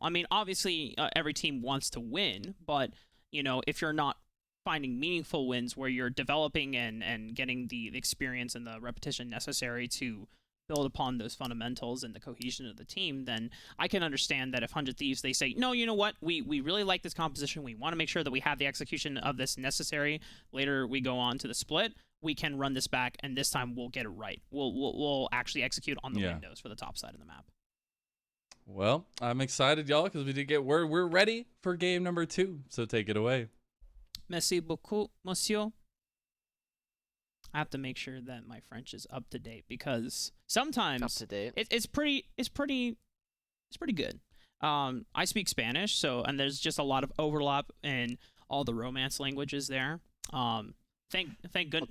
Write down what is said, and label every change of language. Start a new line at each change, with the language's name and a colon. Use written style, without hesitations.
English: I mean, obviously, every team wants to win, but, if you're not finding meaningful wins where you're developing and getting the experience and the repetition necessary to build upon those fundamentals and the cohesion of the team, then I can understand that if 100 Thieves, they say, no, you know what, we really like this composition, we want to make sure that we have the execution of this necessary, later we go on to the split, we can run this back, and this time we'll get it right. We'll actually execute on the windows for the top side of the map. Well, I'm excited, y'all, because we did get word. We're ready for game number 2, so take it away.
French: Merci beaucoup, monsieur.
English: I have to make sure that my French is up to date because sometimes Up to date. it's pretty good. I speak Spanish, and there's just a lot of overlap in all the Romance languages there. Thank goodness.